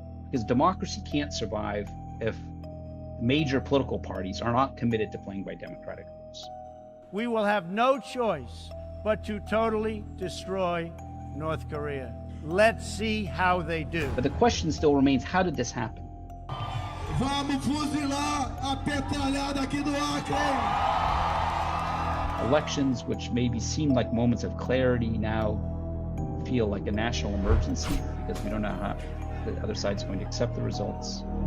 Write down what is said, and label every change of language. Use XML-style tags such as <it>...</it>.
<en>Because democracy can't survive if major political parties are not committed to playing by democratic rules. We will have no choice but to totally destroy North Korea. Let's see how they do. But the question still remains, how did this happen?</en> <pt>Vamos fuzilar a petralhada aqui do Acre.</pt> <en>Elections, which maybe seem like moments of clarity, now feel like a national emergency because we don't know how the other side's going to accept the results.</en>